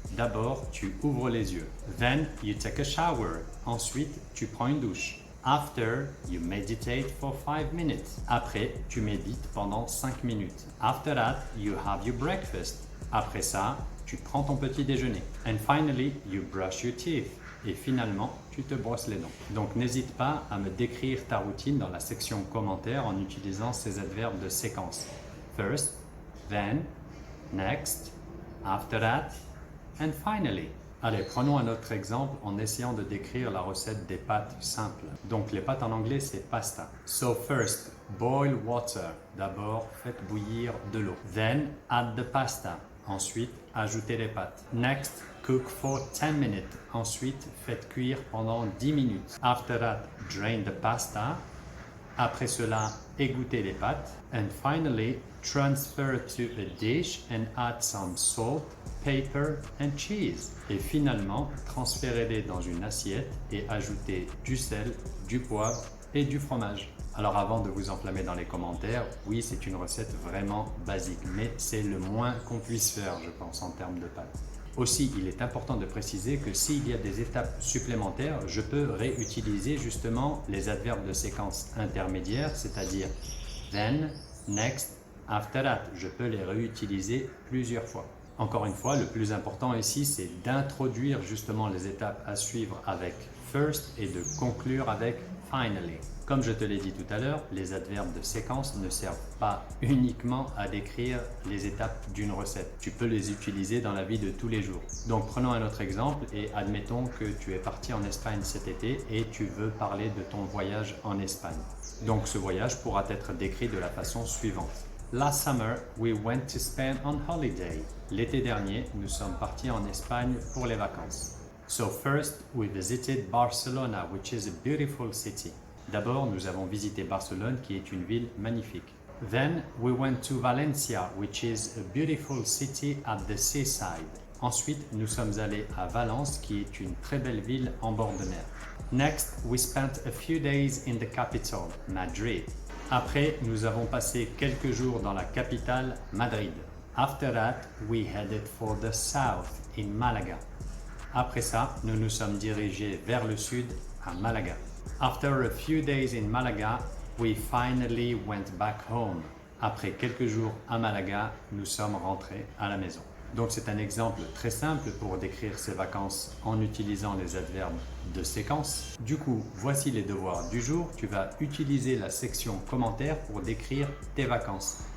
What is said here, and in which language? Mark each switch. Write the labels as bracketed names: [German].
[French] D'abord, tu ouvres les yeux. [English] Then, you take a shower. [French] Ensuite, tu prends une douche. [English] After, you meditate for 5 minutes. [French] Après, tu médites pendant 5 minutes. [English] After that, you have your breakfast. [French] Après ça, tu prends ton petit déjeuner. [English] And finally, you brush your teeth. [French] Et finalement, tu te brosses les dents. Donc n'hésite pas à me décrire ta routine dans la section commentaires en utilisant ces adverbes de séquence. [English] First, then, next, after that, and finally. [French] Allez, prenons un autre exemple en essayant de décrire la recette des pâtes simples. Donc les pâtes en anglais, c'est pasta. [English] So first, boil water. [French] D'abord, faites bouillir de l'eau. [English] Then, add the pasta. [French] Ensuite, ajoutez les pâtes. [English] Next, cook for 10 minutes. [French] Ensuite, faites cuire pendant 10 minutes. [English] After that, drain the pasta. [French] Après cela, égouttez les pâtes. [English] And finally, transfer to a dish and add some salt, pepper and cheese. [French] Et finalement, transférez-les dans une assiette et ajoutez du sel, du poivre et du fromage. Alors avant de vous enflammer dans les commentaires, oui, c'est une recette vraiment basique, mais c'est le moins qu'on puisse faire, je pense, en termes de pâtes. Aussi, il est important de préciser que s'il y a des étapes supplémentaires, je peux réutiliser justement les adverbes de séquence intermédiaires, c'est-à-dire then, next, after that. Je peux les réutiliser plusieurs fois. Encore une fois, le plus important ici, c'est d'introduire justement les étapes à suivre avec first et de conclure avec finally. Comme je te l'ai dit tout à l'heure, les adverbes de séquence ne servent pas uniquement à décrire les étapes d'une recette. Tu peux les utiliser dans la vie de tous les jours. Donc prenons un autre exemple et admettons que tu es parti en Espagne cet été et tu veux parler de ton voyage en Espagne. Donc ce voyage pourra être décrit de la façon suivante. [English] Last summer, we went to Spain on holiday. [French] L'été dernier, nous sommes partis en Espagne pour les vacances. [English] So first, we visited Barcelona, which is a beautiful city. [French] D'abord, nous avons visité Barcelone, qui est une ville magnifique. [English] Then, we went to Valencia, which is a beautiful city at the seaside. [French] Ensuite, nous sommes allés à Valence, qui est une très belle ville en bord de mer. [English] Next, we spent a few days in the capital, Madrid. [French] Après, nous avons passé quelques jours dans la capitale, Madrid. [English] After that, we headed for the south, in Malaga. [French] Après ça, nous nous sommes dirigés vers le sud, à Malaga. [English] After a few days in Malaga, we finally went back home. [French] Après quelques jours à Malaga, nous sommes rentrés à la maison. Donc c'est un exemple très simple pour décrire ces vacances en utilisant les adverbes de séquence. Du coup, voici les devoirs du jour. Tu vas utiliser la section commentaires pour décrire tes vacances.